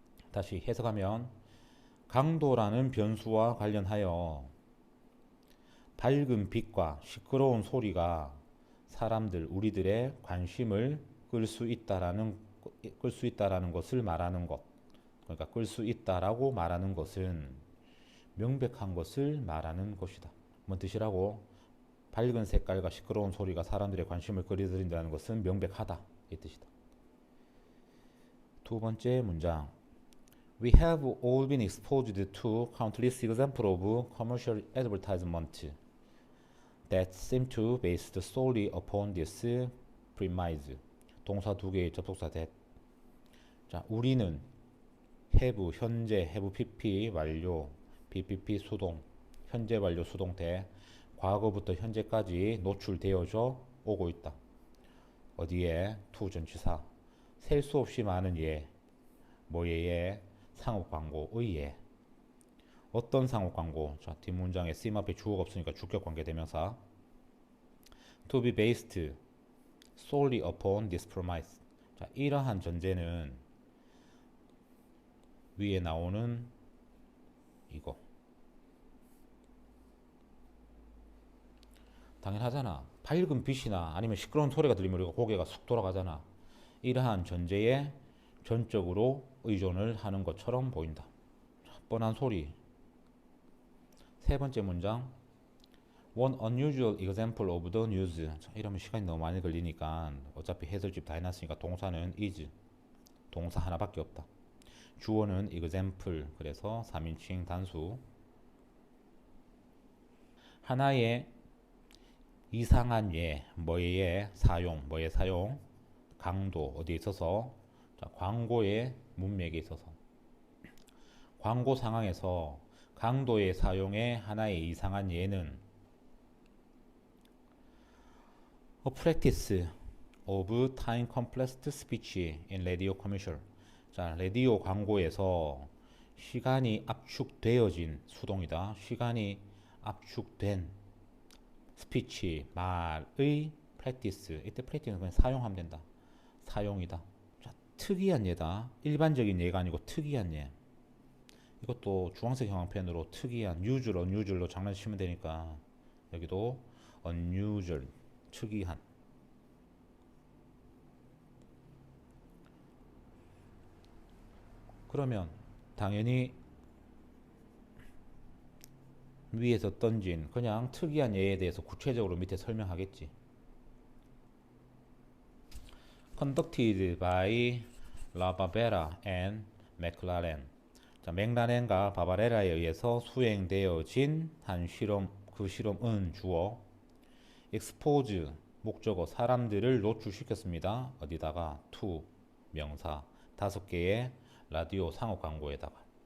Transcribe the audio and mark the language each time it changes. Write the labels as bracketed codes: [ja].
[ko] 다시 해석하면 강도라는 변수와 관련하여 밝은 빛과 시끄러운 소리가 사람들, 우리들의 관심을 끌 수 있다라는 것을 말하는 것. 그러니까 끌 수 있다라고 말하는 것은 명백한 것을 말하는 것이다. 뭔 뜻이라고? 밝은 색깔과 시끄러운 소리가 사람들의 관심을 끌어들인다는 것은 명백하다. 이 뜻이다. 두 번째 문장. [en] We have all been exposed to countless examples of commercial advertisement that seem to be based solely upon this premise. [ko] 동사 두 개의 접속사 that. 자, 우리는 have 현재, have pp 완료, bpp 수동, 현재 완료 수동태, 과거부터 현재까지 노출되어져 오고 있다. 어디에? to 전치사. 셀 수 없이 많은 예. 뭐의 예? 상업 광고의 예. 어떤 상업 광고? 자, 뒷문장에 쓰임 앞에 주어가 없으니까 주격 관계 대명사. [en] to be based solely upon this premise. [ko] 자, 이러한 전제는 위에 나오는 이거. 당연하잖아. 밝은 빛이나 아니면 시끄러운 소리가 들리면 우리가 고개가 쑥 돌아가잖아. 이러한 전제에 전적으로 의존을 하는 것처럼 보인다. 뻔한 소리. 세 번째 문장. [en] One unusual example of the news. [ko] 자, 이러면 시간이 너무 많이 걸리니까 어차피 해설집 다 해놨으니까 동사는 is. 동사 하나밖에 없다. 주어는 example. 그래서 3인칭 단수. 하나의 이상한 예, 뭐의 예, 사용, 뭐의 사용, 강도, 어디에 있어서? 자, 광고의 문맥에 있어서. 광고 상황에서 강도의 사용의 하나의 이상한 예는 [en] A practice of time compressed speech in radio commercial. [ko] 자, 라디오 광고에서 시간이 압축되어진 수동이다. 시간이 압축된 스피치, 말의 practice. 이때 practice는 그냥 사용하면 된다. 사용이다. 자, 특이한 예다. 일반적인 예가 아니고 특이한 예. 이것도 주황색 형광펜으로 특이한, [en] usual, unusual [ko] 로 장난치면 되니까 여기도 unusual, 특이한. 그러면 당연히 위에서 던진 그냥 특이한 예에 대해서 구체적으로 밑에 설명하겠지. [en] Conducted by La Barbera and McLaren. [ko] 자, 맥라렌과 바바레라에 의해서 수행되어진 한 실험. 그 실험은 주어. expose 목적어 사람들을 노출시켰습니다. 어디다가? to 명사 5개의 라디오 상업 광고에다가.